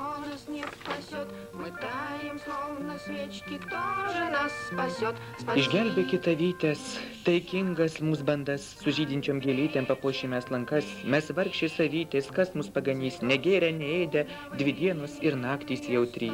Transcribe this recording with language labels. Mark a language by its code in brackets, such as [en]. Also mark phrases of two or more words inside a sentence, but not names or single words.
[ru] нас не спасет. Мы таем, словно свечки, кто же нас спасет? [lt] Išgelbėkit avytės, taikingas mūsų bandas, su žydinčiom gėlytėm papuošime lankas. Mes vargšės avytės, kas mus paganys, negėrė, neėdė, 2 dienos ir naktys jau 3.